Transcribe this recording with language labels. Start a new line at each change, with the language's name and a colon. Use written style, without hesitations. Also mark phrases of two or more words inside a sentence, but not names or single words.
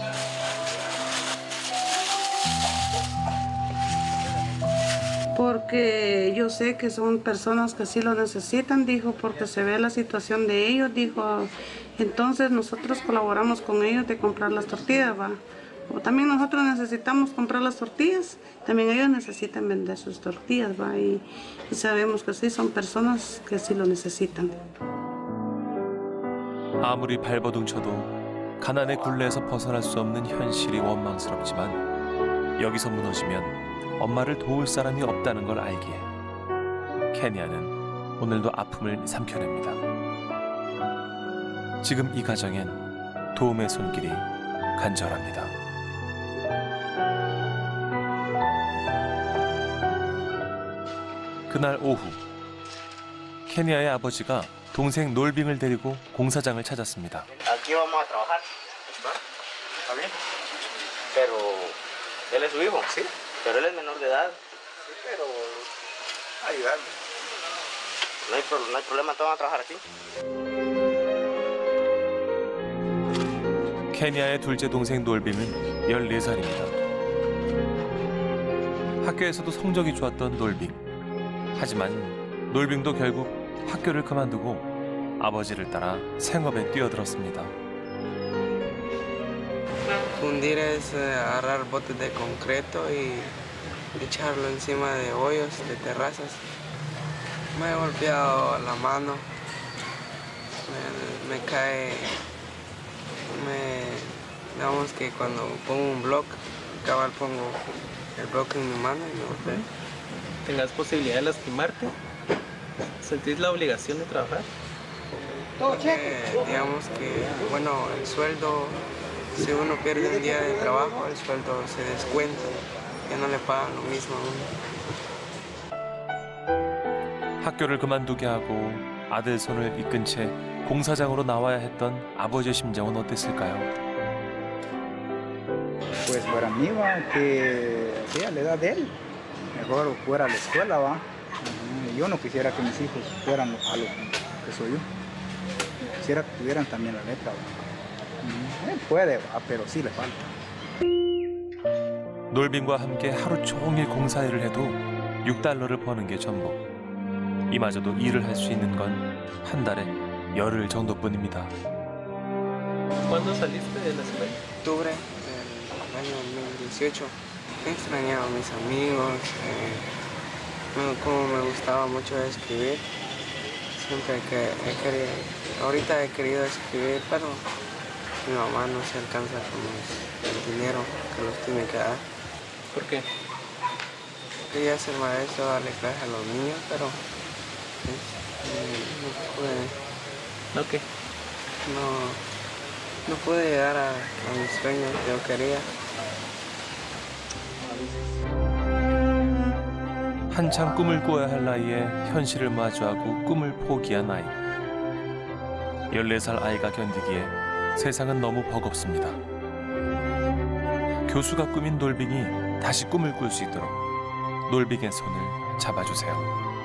Spanish: Porque yo sé que son personas que sí lo necesitan, dijo, porque se ve la situación de ellos, dijo. Entonces nosotros colaboramos con ellos de comprar las tortillas, va. O también nosotros necesitamos comprar las tortillas, también ellos necesitan vender sus tortillas, va. Y sabemos que sí, son personas que sí lo necesitan.
Korean: 아무리 발버둥쳐도 가난의 굴레에서 벗어날 수 없는 현실이 원망스럽지만 여기서 무너지면 엄마를 도울 사람이 없다는 걸 알기에 케냐는 오늘도 아픔을 삼켜냅니다. 지금 이 가정엔 도움의 손길이 간절합니다. 그날 오후 케냐의 아버지가 동생 놀빙을 데리고 공사장을 찾았습니다.
Spanish: Aquí vamos a trabajar. ¿Va? ¿Está bien? Pero él es su hijo, sí. Pero él es menor de edad. Sí, pero ayudarme. No hay problema, todos van a trabajar aquí.
Korean: 케냐의 둘째 동생 놀빙은 14살입니다. 학교에서도 성적이 좋았던 놀빙. 하지만 놀빙도 결국 학교를 그만두고 아버지를 따라 생업에 뛰어들었습니다.
Spanish: Fundir es agarrar botes de concreto y echarlo encima de hoyos, de terrazas. Me he golpeado la mano, me cae, digamos que cuando pongo un bloque, cabal pongo el bloque en mi mano y me golpeo. ¿Tengas posibilidad de lastimarte? ¿Sentís la obligación de trabajar? Porque digamos que, bueno, el sueldo, si uno pierde un día de trabajo, el sueldo se descuenta, ya no le pagan lo mismo a uno.
Korean: 학교를 그만두게 하고 아들 손을 이끈 채 공사장으로 나와야 했던 아버지의 심정은 어땠을까요?
Spanish: Pues para mí va que sí, a la edad de él, mejor fuera a la escuela, va. Yo no quisiera que mis hijos fueran a lo que soy yo. Quisiera que tuvieran también la letra, va. Él puede, va, pero sí le falta.
Korean: 놀빙과 함께 하루 종일 공사일을 해도 $6를 버는 게 전부. 이마저도 일을 할 수 있는 건 한 달에 열흘 정도뿐입니다.
Spanish: ¿Cuándo saliste de la escuela? Octubre del año 2018. Extrañaba a mis amigos, como me gustaba mucho escribir. Siempre ahorita he querido escribir, pero mi mamá no se alcanza con el dinero que los tiene que dar. ¿Por qué? Quería ser maestro, darle clases a los niños, pero no pude. ¿No qué? No pude llegar a mis sueños que yo quería.
Korean: 한참 꿈을 꾸어야 할 나이에 현실을 마주하고 꿈을 포기한 아이. 14살 아이가 견디기에 세상은 너무 버겁습니다. 교수가 꾸민 놀빙이 다시 꿈을 꿀 수 있도록 놀빙의 손을 잡아주세요.